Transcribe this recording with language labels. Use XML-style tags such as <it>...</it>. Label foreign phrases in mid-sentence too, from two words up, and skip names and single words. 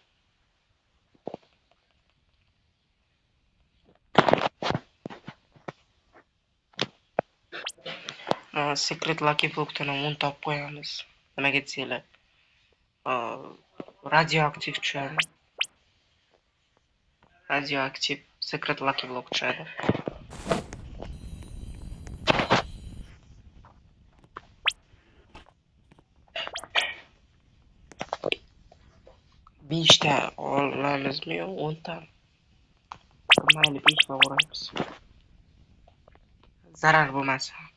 <en>Secret lucky</en> <uz>blockdan 10 topib qo'yamiz. Nimaga desanglar? Radioaktiv tushadi. Radioaktiv</uz> <en>secret lucky block</en> <uz>tushadi. Beshta olamizmi yo 10 ta? Mayli 5 ta uramiz. Zarar bo'lmasa.</uz>